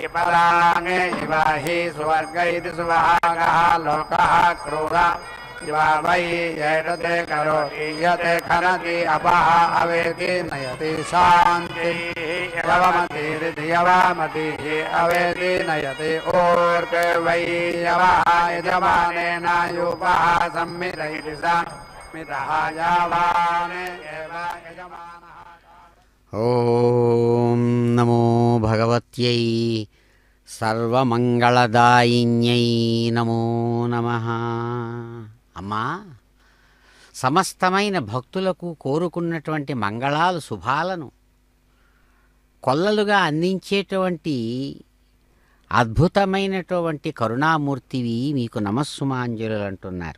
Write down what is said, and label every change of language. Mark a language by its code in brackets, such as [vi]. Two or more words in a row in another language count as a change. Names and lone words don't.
[sa] पराङ्गे इव हि स्वर्ग इति सुभागः लोकः क्रूर इवा वै एतते करोति यते खनति अपः अवेति नयति शान्ति यवमतिरिति यवामतिः अवेति नयति ऊर्ध्वे वै यवः यजमानेन यूपः संमित इति संमितः यावाने एव यजमानः। ఓం నమో భగవత్యై సర్వమంగళదాయిన్యై నమో నమః. [te] అమ్మా, సమస్తమైన భక్తులకు కోరుకున్నటువంటి మంగళాలు శుభాలను కొల్లలుగా అందించేటువంటి అద్భుతమైనటువంటి కరుణామూర్తివి మీకు నమస్సుమాంజలు అంటున్నారు.